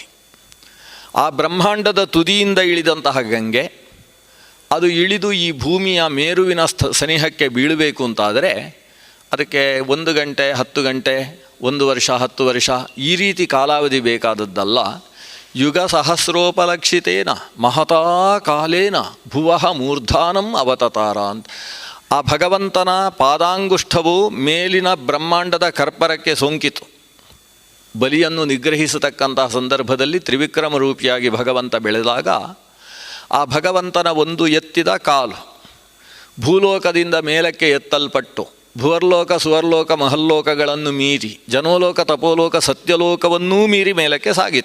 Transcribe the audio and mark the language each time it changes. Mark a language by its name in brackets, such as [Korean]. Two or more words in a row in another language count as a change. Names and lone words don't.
[Kannada] ಆ ಬ್ರಹ್ಮಾಂಡದ ತುದಿಯಿಂದ ಇಳಿದಂತಹ ಗಂಗೆ ಅದು ಇಳಿದು ಈ ಭೂಮಿಯ ಮೇರುವಿನ ಸನಿಹಕ್ಕೆ ಬೀಳಬೇಕು ಅಂತಾದರೆ ಅದಕ್ಕೆ 1 ಗಂಟೆ, 10 ಗಂಟೆ, 1 ವರ್ಷ, 10 ವರ್ಷ ಈ ರೀತಿ ಕಾಲಾವಧಿ ಬೇಕಾದದ್ದಲ್ಲ. [Sanskrit] ಯುಗ ಸಹಸ್ರೋಪಲಕ್ಷಿತೇನ ಮಹತಾ ಕಾಲೇನ ಭುವಃ ಮೂರ್ಧಾನಂ ಅವತತಾರ ಅಂತ. [Kannada] ಆ ಭಗವಂತನ ಪಾದಾಂಗುಷ್ಠವು ಮೇಲಿನ ಬ್ರಹ್ಮಾಂಡದ ಕರ್ಪರಕ್ಕೆ ಸೋಂಕಿತು. ಬಲಿಯನ್ನು ನಿಗ್ರಹಿಸತಕ್ಕಂತಹ ಸಂದರ್ಭದಲ್ಲಿ ತ್ರಿವಿಕ್ರಮ ರೂಪಿಯಾಗಿ ಭಗವಂತ ಬೆಳೆದಾಗ ಆ ಭಗವಂತನ ಒಂದು ಎತ್ತಿದ ಕಾಲು ಭೂಲೋಕದಿಂದ ಮೇಲಕ್ಕೆ ಎತ್ತಲ್ಪಟ್ಟು ಭುವರ್ಲೋಕ, ಸುವರ್ಲೋಕ, ಮಹಲ್ಲೋಕಗಳನ್ನು ಮೀರಿ ಜನೋಲೋಕ, ತಪೋಲೋಕ, ಸತ್ಯಲೋಕವನ್ನೂ ಮೀರಿ ಮೇಲಕ್ಕೆ ಸಾಗಿತು.